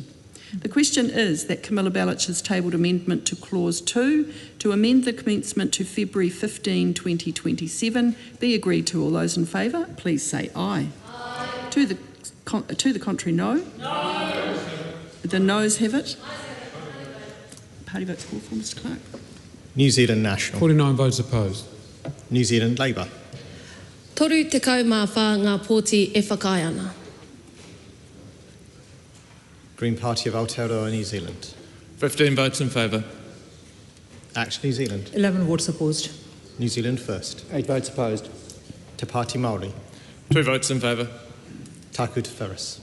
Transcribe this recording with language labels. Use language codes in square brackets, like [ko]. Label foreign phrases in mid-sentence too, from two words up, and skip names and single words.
[en] The question is that Camilla Bellich has tabled amendment to Clause 2 to amend the commencement to February 15, 2027 be agreed to. All those in favour, please say aye. To the contrary, no. No. The noes have it. Party votes called for, Mr Clerk. New Zealand National. 49 votes opposed. New Zealand Labour. [mi] Toru te kaumawha ngā pōti e whakai ana. [en] Green Party of Aotearoa, New Zealand. 15 votes in favour. Act New Zealand. 11 votes opposed. New Zealand First. 8 votes opposed. Te Party Māori. 2 votes in favour. Taku Te Wharis.